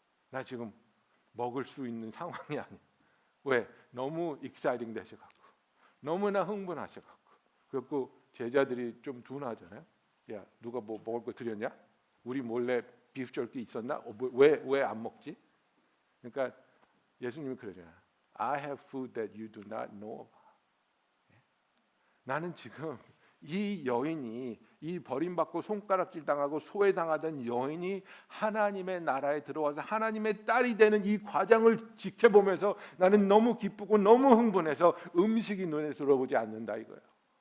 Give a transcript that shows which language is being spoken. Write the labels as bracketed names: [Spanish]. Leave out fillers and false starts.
[Korean] 나 지금 먹을 수 있는 상황이 아니야. 왜? 너무 익사이팅 되셔갖고 너무나 흥분하셔갖고. 그래갖고 제자들이 좀 둔하잖아요. 야, 누가 뭐 먹을 거 드렸냐? 우리 몰래 비프 jerky 있었나? 왜 안 먹지? 그러니까 예수님이 그러잖아요. [English] I have food that you do not know about. [Korean] 나는 지금 이 여인이, 이 버림받고 손가락질 당하고 소외당하던 여인이 하나님의 나라에 들어와서 하나님의 딸이 되는 이 과정을 지켜보면서 나는 너무 기쁘고 너무 흥분해서 음식이 눈에 들어오지 않는다 이거예요.